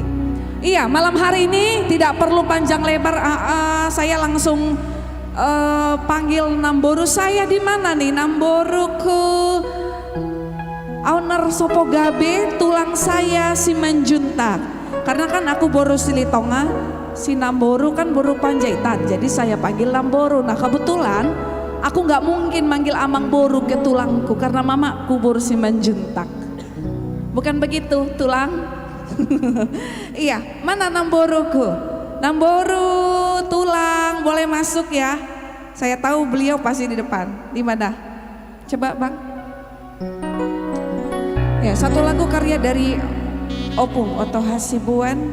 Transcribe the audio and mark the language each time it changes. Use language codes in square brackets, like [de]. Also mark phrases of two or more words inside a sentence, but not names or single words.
[id] Iya, malam hari ini tidak perlu panjang lebar, saya langsung panggil Namboru saya di mana nih? Namboru ke owner Sopo Gabe, tulang saya si Menjuntak. Karena kan aku boru Silitonga, si Namboru kan boru Panjaitan, jadi saya panggil Namboru. Nah kebetulan aku nggak mungkin manggil Amang Boru ke tulangku karena mamaku boru si Menjuntak. Bukan begitu tulang? Iya, mana Namboruku? Namboru tulang boleh masuk ya. Saya tahu beliau pasti di depan. Di mana? Coba Bang. Ya, satu lagu karya dari Opung Oto Hasibuan.